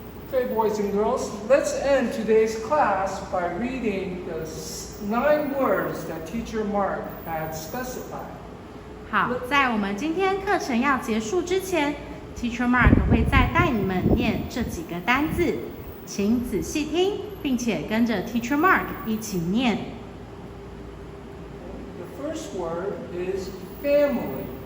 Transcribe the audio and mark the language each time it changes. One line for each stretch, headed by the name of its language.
English: Okay, boys and girls, let's end today's class by reading the 9 words that Teacher Mark had specified.
Chinese: 好，在我们今天课程要结束之前 ，Teacher Mark 会再带你们念这几个单字，请仔细听，并且跟着 Teacher Mark 一起念。
English: The first word is family.